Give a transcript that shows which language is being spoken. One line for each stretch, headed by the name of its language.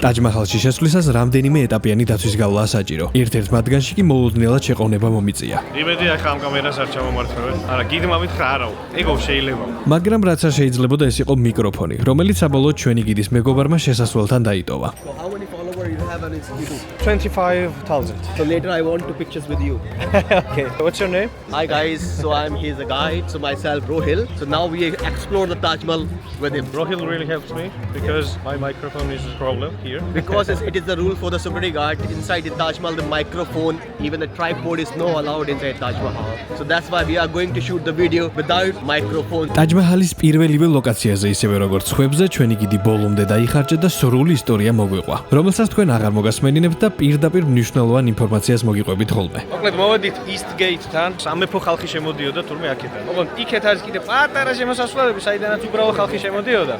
Georgian: ტაჯ მაჰალში შესვლისას რამდენიმე ეტაპიანი დაცვის გავლა საჭირო. ერთ-ერთ მათგანში კი მოულოდნელად შეყოვნება მომიწია. იმედი ახლა ამ კამერას არ ჩამომართმევენ. არა, გიდმა მითხრა არაო. ეგო შეიძლება. მაგრამ რაც არ შეიძლებოდა ეს იყო მიკროფონი, რომელიც საბოლოოდ ჩვენი გიდის მეგობარმა შესასვლელთან დაიტოვა.
English: How many followers you have on Instagram? 25,000. So later I want to pictures with you. Okay. What's your name? Hi guys, so he's a guide, so myself Rohil. So now we explore the Taj Mahal with him. Rohil really helps me because my microphone is a problem here. Because it is the rule for the security guard inside the Taj Mahal, the microphone, even the tripod is not allowed inside Taj Mahal. So that's why we are going to shoot the video without microphone.
Georgian: ტაჯ მაჰალის პირველივე ლოკაციაზე ისევე როგორც ხვებზე ჩვენი გიდი ბოლომდე დაიხარჯა და სრული ისტორია მოგვიყვა, რომელსაც თქვენ აღარ მოგასმენინებთ და პირდაპირ მნიშვნელოვან ინფორმაციას მოგიყვებით ხოლმე. მოკლედ მოვედით East Gate-თან, სამეფო ხალხი შემოდიოდა თურმე აქედან. მოკლედ იქეთ არის კიდე პატარა შემოსასვლელები, საიდანაც უბრალო ხალხი შემოდიოდა.